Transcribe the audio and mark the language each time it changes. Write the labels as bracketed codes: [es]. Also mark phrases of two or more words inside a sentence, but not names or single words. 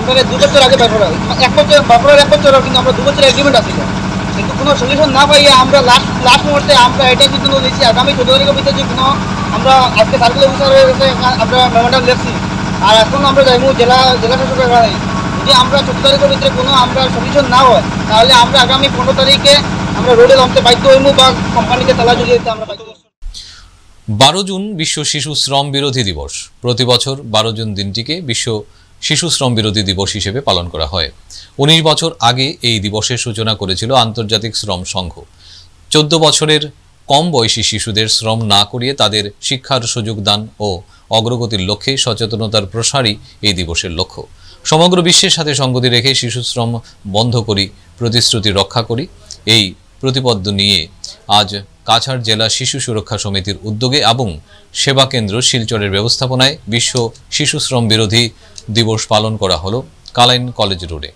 [bn] আমরা 2 বছর আগে বাইর করা হয়েছে, 1 বছর বাপরের 1 বছর, কিন্তু আমরা 2 বছর এগ্রিমেন্ট আসছিল, কিন্তু কোনো সলিউশন না পাইয়ে আমরা লাস্ট মুহূর্তে আমরা এটাই সিদ্ধান্ত নিয়েছি আগামী 14 তারিখের ভিতরে যে কোনো আমরা আজকে সার্কেল অফিসারের কাছে আমরা মেমোরেন্ডাম লিখছি। আর এখন আমরা যাইব জেলা শাসকের কাছে, যদি আমরা 14 তারিখের ভিতরে কোনো আমরা সলিউশন না হয় তাহলে আমরা আগামী 15 তারিখে আমরা রোডে নামতে বাধ্য হইব বা কোম্পানিকে তালা ঝুলিয়ে দিতে আমরা বাধ্য হইব। 12 জুন বিশ্ব শিশু শ্রম বিরোধী দিবস। প্রতি বছর 12 জুন दिनটিকে বিশ্ব শিশু শ্রম বিরোধী দিবস হিসেবে পালন করা হয়। 19 বছর आगे এই দিবসের সূচনা করেছিল আন্তর্জাতিক শ্রম সংঘ। 14 বছরের কম বয়সী শিশুদের শ্রম না করিয়ে তাদের শিক্ষার সুযোগ দান ও অগ্রগতির লক্ষ্যে সচেতনতার প্রসারই এই দিবসের লক্ষ্য। সমগ্র বিশ্বের সাথে সঙ্গতি রেখে শিশু শ্রম বন্ধ করি, প্রতিশ্রুতি রক্ষা করি, এই প্রতিপদ্য নিয়ে আজ কাছাড় জেলা শিশু সুরক্ষা সমিতির উদ্যোগে এবং সেবা কেন্দ্র শিলচরের ব্যবস্থাপনায় বিশ্ব শিশু শ্রম বিরোধী দিবস পালন করা হলো কালাইন কলেজ রোডে।